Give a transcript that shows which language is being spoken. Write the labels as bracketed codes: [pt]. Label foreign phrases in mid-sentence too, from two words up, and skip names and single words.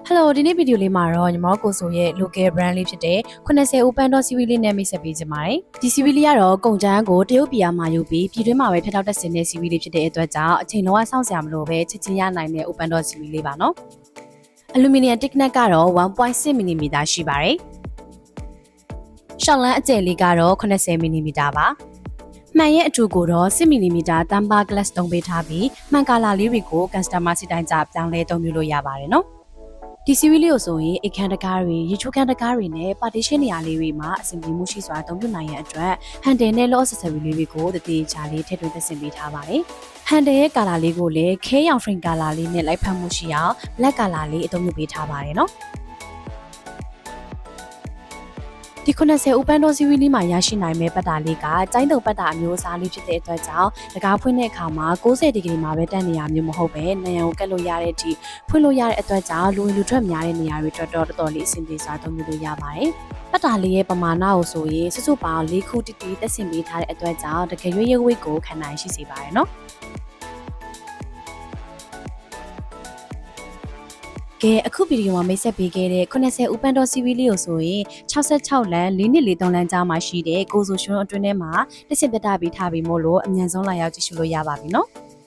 [my] Hello ဒီနေ့ဗီဒီယိုလေးမှာတော့ညီမတို့ကိုဆိုရဲ့ [en] local brand [my] လေးဖြစ်တဲ့80 [en] open door CV [my] လေးနဲ့မိတ်ဆက်ပေးကြပါမယ်။ဒီ CV လေးကတော့ကုန်ကျန်းကိုတရုတ်ပြည်မှာယူပြီးပြည်တွင်းမှာပဲထပ်ထောက်တက်ဆင်တဲ့ CV လေးဖြစ်တဲ့အတွက်ကြောင့်အချိန်လုံးဝစောင့်စရာမလိုပဲချက်ချင်းရနိုင်တဲ့ [en] open door CV [my] လေးပါနော်။ [en] Aluminium thickness [my] ကတော့ 1.6mm ရှိပါတယ်။ရှောက်လန်းအကျယ်လေး ကတော့ 80mm ပါ။မှန်ရဲ့အထူကိုတော့ 10mm တမ်ပါ glass သုံးပေးထားပြီးမှန်ကာလာလေးတွေကို customer စီတိုင်းကြပြောင်းလဲသုံးပြလို့ရပါတယ်နော်။ဒီ CV လေးကိုဆိုရင်အခန်းတကားတွေရေချိုးခန်းတကားတွေနဲ့ partition နေရာလေးတွေမှာအဆင်ပြေမှုရှိစွာအသုံးပြုနိုင်ရန်အတွက် handle နဲ့ [en] lock accessory [my] လေးတွေကိုတည်ချာလေးထည့်သွင်းသက်ဆင်ပေးထားပါတယ်။ handle ရဲ့ color လေးကိုလည်းခဲရောင် [en] frame color [my] လေးနဲ့လိုက်ဖက်မှုရှိအောင် [en] black color [my] လေးအသုံးပြုပေးထားပါတယ်နော်။ ဒီ80 [en] open door CV [my] လေးမှာရရှိနိုင်မဲ့ပတ်တာလေးကကျိုင်းတုံပတ်တာအမျိုးအစားလေးဖြစ်တဲ့အတွက်ကြောင့်တကားဖွင့်တဲ့အခါမှာ90 ဒီဂရီမှာပဲတက်နေရမျိုးမဟုတ်ပဲနံရံကိုကတ်လို့ရတဲ့အထိဖွင့်လို့ရတဲ့အတွက်ကြောင့်လူဝင်လူထွက်များတဲ့နေရာတွေအတွက်တော်တော်လေးအဆင်ပြေစွာသုံးလို့ရပါတယ်။ပတ်တာလေးရဲ့ပမာဏကိုဆိုရင်စုစုပေါင်း၄ခုတိတိတက်ဆင်ပေးထားတဲ့အတွက်ကြောင့်တကယ်ရွေးရွေးကိုခံနိုင်ရှိစေပါတယ်နော်။ ကဲအခုဗီဒီယိုမှာမိတ်ဆက်ပေးခဲ့တဲ့80 [en] open door CV [my] လေးကိုဆိုရင်66လမ်း4နှစ်4 3လမ်းကြားမှာရှိတဲ့ကိုဆိုရှင်အတွင်းထဲမှာတက်ဆင်ပြတာပေးထားပြီးမို့လို့အမြန်ဆုံးလာရောက်ကြည့်ရှုလို့ရပါပြီနော်။